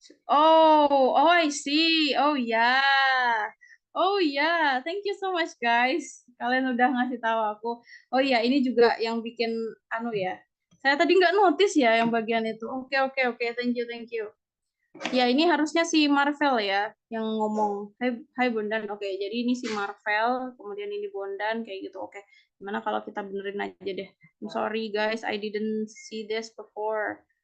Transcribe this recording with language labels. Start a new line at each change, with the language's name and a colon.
English: Oh, I see. Oh ya. Oh ya, thank you so much guys.
Indonesian: Kalian udah ngasih tahu aku. Oh ya, ini juga yang bikin ya. Saya tadi nggak notice ya yang bagian itu. Oke,
English: thank you.
Indonesian: Ya, ini harusnya si Marvel ya yang ngomong. Hai Bondan. Oke, jadi ini si Marvel, kemudian ini Bondan kayak gitu. Oke. Gimana kalau kita benerin aja deh.
English: I'm sorry guys, I didn't see this before.